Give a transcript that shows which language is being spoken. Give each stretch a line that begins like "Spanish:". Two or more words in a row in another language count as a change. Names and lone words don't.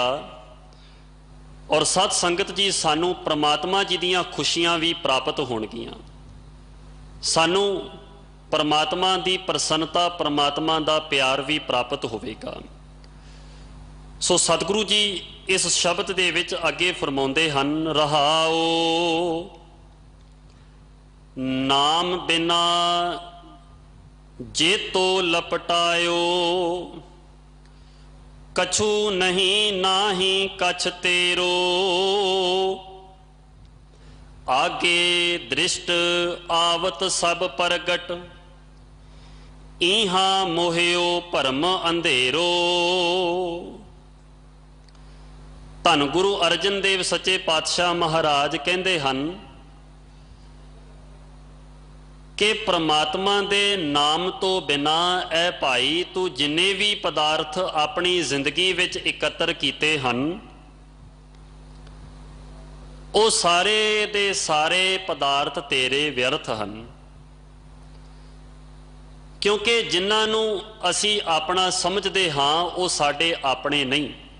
Punjabi: ਔਰ ਸਤ ਸੰਗਤ ਜੀ ਸਾਨੂੰ ਪਰਮਾਤਮਾ ਜੀ ਦੀਆਂ ਖੁਸ਼ੀਆਂ ਭੀ ਪ੍ਰਾਪਤ ਹੋਣਗੀਆਂ, ਸਾਨੂੰ ਪਰਮਾਤਮਾ ਦੀ ਪ੍ਰਸੰਨਤਾ, ਪਰਮਾਤਮਾ ਦਾ ਪਿਆਰ ਭੀ ਪ੍ਰਾਪਤ ਹੋਵੇਗਾ। ਸੋ ਸਤਿਗੁਰੂ ਜੀ ਇਸ ਸ਼ਬਦ ਦੇ ਵਿਚ ਅੱਗੇ ਫੁਰਮਾਉਂਦੇ ਹਨ, ਰਹਾਉ ਨਾਮ ਬਿਨਾ ਜੇ ਤੋ ਲਪਟਾਇਓ, ਕਛੁ ਨਹੀਂ ਨਾਹੀ ਕਛ ਤੇਰੋ, ਆਗੇ ਦ੍ਰਿਸਟ ਆਵਤ ਸਭ ਪ੍ਰਗਟ, ਇਹਾ ਮੋਹਿਓ ਭਰਮ ਅੰਧੇਰੋ। ਧੰਨ ਗੁਰੂ ਅਰਜਨ ਦੇਵ ਸੱਚੇ ਪਾਤਸ਼ਾਹ ਮਹਾਰਾਜ
Hindi: कहते हैं कि
Punjabi: ਪਰਮਾਤਮਾ ਦੇ ਨਾਮ ਤੋਂ ਬਿਨਾਂ ਏ ਭਾਈ ਤੂੰ ਜਿੰਨੇ ਭੀ ਪਦਾਰਥ ਅਪਣੀ ਜ਼ਿੰਦਗੀ ਵਿਚ ਇਕੱਤਰ ਕੀਤੇ ਹਨ, ਵੋ ਸਾਰੇ ਦੇ ਸਾਰੇ ਪਦਾਰਥ ਤੇਰੇ ਵਿਅਰਥ ਹਨ। ਕਿਉਂਕਿ ਜਿਨ੍ਹਾਂ ਨੂੰ ਅਸੀਂ ਅਪਣਾ ਸਮਝਦੇ ਹਾਂ ਵੋ ਸਾਡੇ ਅਪਣੇ ਨਹੀਂ।